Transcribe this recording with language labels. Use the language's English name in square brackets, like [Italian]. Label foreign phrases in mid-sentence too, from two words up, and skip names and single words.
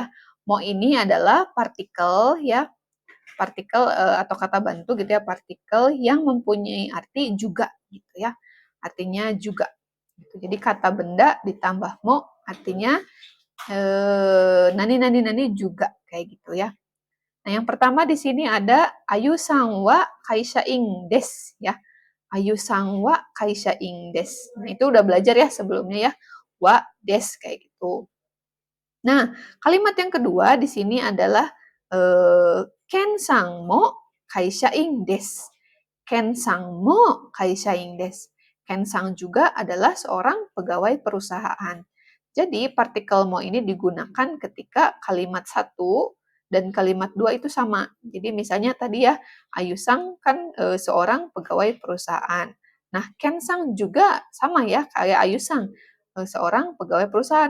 [Indonesian] Mo ini adalah partikel ya, partikel atau kata bantu gitu ya, partikel yang mempunyai arti juga gitu ya, artinya juga gitu. Jadi kata benda ditambah mo artinya nani juga kayak gitu ya. Nah, yang pertama di sini ada [Japanese] アユさんは会社員です [Indonesian] ya. [Japanese] アユさんは会社員です. [Indonesian] Nah, itu udah belajar ya sebelumnya ya. [Japanese] は です [Indonesian] kayak gitu. Nah, kalimat yang kedua di sini adalah [Japanese] ケンさんも会社員です. ケンさんも会社員です. [Indonesian] Ken-san juga adalah seorang pegawai perusahaan. Jadi, partikel mo ini digunakan ketika kalimat 1 dan kalimat 2 itu sama. Jadi, misalnya tadi ya, Ayu-san kan seorang pegawai perusahaan. Nah, Ken-san juga sama ya, kayak Ayu-san, seorang pegawai perusahaan.